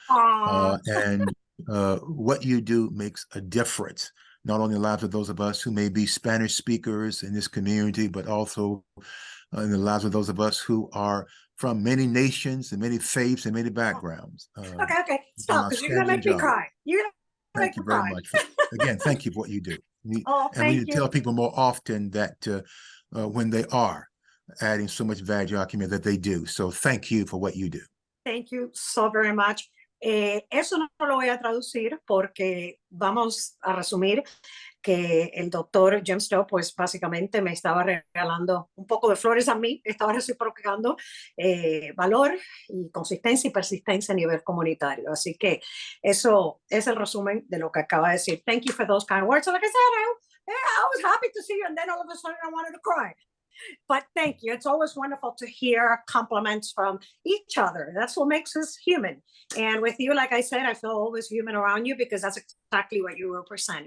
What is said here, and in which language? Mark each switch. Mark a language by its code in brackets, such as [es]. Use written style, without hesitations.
[en] And what you do makes a difference, not only in the lives of those of us who may be Spanish speakers in this community, but also in the lives of those of us who are from many nations and many faiths and many backgrounds. Okay. Stop, because you're going to make me cry. You're going to make me cry. Thank you very much. Again, thank you for what you do. We need to tell people more often that when they are adding so much value to our community, that they do. So thank you for what you do. Thank you so very much. [es] Eso no lo voy a traducir porque vamos a resumir que el doctor Jim Stowe, pues básicamente me estaba regalando un poco de flores a mí, estaba reciprocando valor y consistencia y persistencia a nivel comunitario. Así que eso es el resumen de lo que acaba de decir. [en] Thank you for those kind words. So like I said, I was happy to see you, and then all of a sudden I wanted to cry. But thank you. It's always wonderful to hear compliments from each other. That's what makes us human. And with you, like I said, I feel always human around you because that's exactly what you represent.